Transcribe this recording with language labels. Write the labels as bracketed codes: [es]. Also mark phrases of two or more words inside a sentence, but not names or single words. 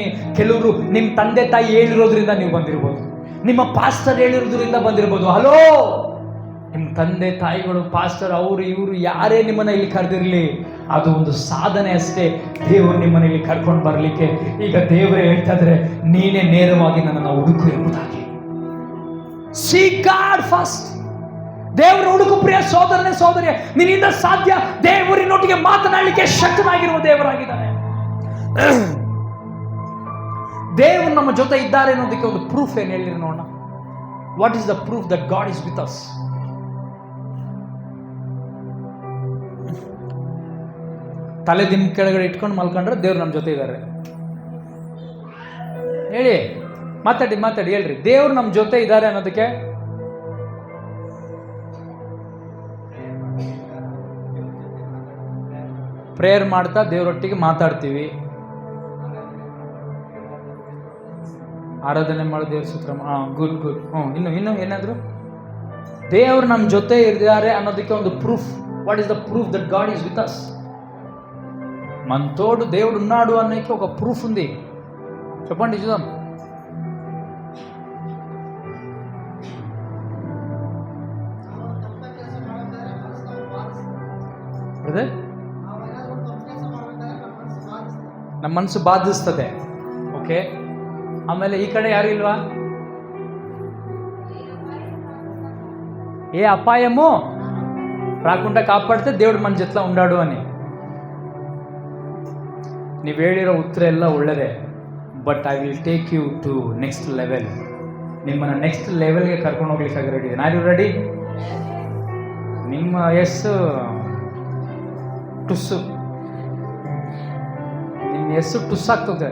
[kn] ಕೆಲವರು ನಿಮ್ಮ ತಂದೆ ತಾಯಿ ಹೇಳಿರೋದ್ರಿಂದ ನೀವು ಬಂದಿರ್ಬೋದು, ನಿಮ್ಮ ಪಾಸ್ಟರ್ ಹೇಳಿರೋದ್ರಿಂದ ಬಂದಿರ್ಬೋದು. ಹಲೋ, ನಿಮ್ಮ ತಂದೆ ತಾಯಿಗಳು, ಪಾಸ್ಟರ್, ಅವರು ಇವರು ಯಾರೇ ನಿಮ್ಮನ್ನ ಇಲ್ಲಿ ಕರೆದಿರಲಿ, ಅದು ಒಂದು ಸಾಧನೆ ಅಷ್ಟೇ ದೇವರು ನಿಮ್ಮನ್ನ ಇಲ್ಲಿ ಕರ್ಕೊಂಡು ಬರಲಿಕ್ಕೆ. ಈಗ ದೇವರೇ ಹೇಳ್ತಾ ಇದ್ರೆ ನೀನೇ ನೇರವಾಗಿ ನನ್ನನ್ನು ಹುಡುಕು ಎಂಬುದಾಗಿ. [en] Seek God first. [kn] ದೇವರ ಹುಡುಕು ಪ್ರಿಯ ಸೋದರನೇ ಸೋದರಿಯ, ನಿನ್ನಿಂದ ಸಾಧ್ಯ. ದೇವರಿನೊಟ್ಟಿಗೆ ಮಾತನಾಡಲಿಕ್ಕೆ ಶಕ್ತನಾಗಿರುವ ದೇವರಾಗಿದ್ದಾನೆ. ದೇವರು ನಮ್ಮ ಜೊತೆ ಇದ್ದಾರೆ ಅನ್ನೋದಕ್ಕೆ ಒಂದು ಪ್ರೂಫ್ ಏನು ಹೇಳಿ ನೋಡೋಣ. [en] What is the proof that God is with us? [kn] ತಲೆ ದಿನ ಕೆಳಗಡೆ ಇಟ್ಕೊಂಡು ಮಲ್ಕೊಂಡ್ರೆ ದೇವ್ರು ನಮ್ಮ ಜೊತೆ ಇದ್ದಾರೆ. ಹೇಳಿ, ಮಾತಾಡಿ ಮಾತಾಡಿ ಹೇಳ್ರಿ. ದೇವ್ರು ನಮ್ಮ ಜೊತೆ ಇದ್ದಾರೆ ಅನ್ನೋದಕ್ಕೆ ಪ್ರೇಯರ್ ಮಾಡ್ತಾ ದೇವರೊಟ್ಟಿಗೆ ಮಾತಾಡ್ತೀವಿ, ಆರಾಧನೆ ಮಾಡೋ ದೇವ್ರ ಸೂತ್ರ. [en] Good good. [kn] ಇನ್ನು ಏನಾದ್ರು ದೇವ್ರು ನಮ್ಮ ಜೊತೆ ಇದ್ದಾರೆ ಅನ್ನೋದಕ್ಕೆ ಒಂದು ಪ್ರೂಫ್. [en] What is the proof that God is with us? [te] మనతోడు దేవుడు ఉన్నాడు అన్నకి ఒక ప్రూఫ్ ఉంది. చెప్పండి చూద్దాం. [kn] ಬ್ರದರ್, ನಮ್ಮ ಮನಸ್ಸು ಬಾಧಿಸ್ತದೆ. ಓಕೆ, ಆಮೇಲೆ ಈ ಕಡೆ ಯಾರು ಇಲ್ವಾ? [te] ఏ అపాయము రాకుండా కాపాడితే దేవుడు మన జట్లా ఉండాడు అని. [kn] ನೀವು ಹೇಳಿರೋ ಉತ್ತರ ಎಲ್ಲ ಒಳ್ಳೆಯದೇ, [en] but I will take you to next level. [kn] ನಿಮ್ಮನ್ನು [en] next level [kn] ಕರ್ಕೊಂಡು ಹೋಗ್ಲಿಕ್ಕಾಗಿ ರೆಡಿ ಇದ್ದೀನಿ. [en] Are you ready? [kn] ನಿಮ್ಮ ಎಸ್ಸು ಟುಸ್ಸು, ನಿಮ್ಮ ಎಸ್ಸು ಟುಸ್ ಆಗ್ತದೆ.